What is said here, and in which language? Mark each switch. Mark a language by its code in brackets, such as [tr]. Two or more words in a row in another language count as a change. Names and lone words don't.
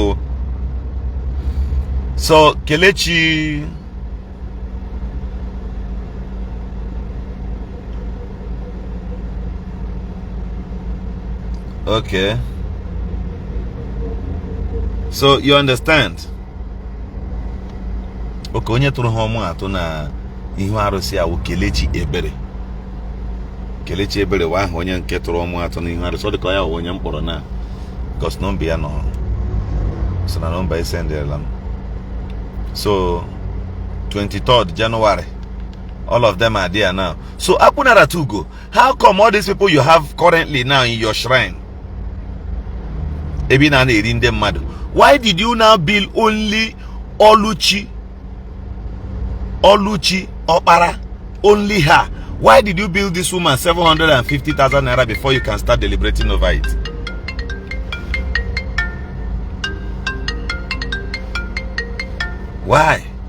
[en] Oh. So Kelechi, okay. So you understand? [ig] Okay, onye tụrụ ha ọmụ atụ na ihu arụsị awụ Kelechi Ebere. Kelechi Ebere wa ahụ onye nke tụrụ ọmụ atụ na ihu arụsị. Ọ dịka ya onye mkpọrọ na because nọmba ya nọ. So na nọmba isendela m. [en] So 23rd January, all of them are there now. So Akunara Tugo, how come all these people you have currently now in your shrine? [ig] Ebi na na-eri ndị mmadụ. [en] Why did you now build only Oluchi Opara, only her? Why did you build this woman 750,000 naira before you can start deliberating over it? Why?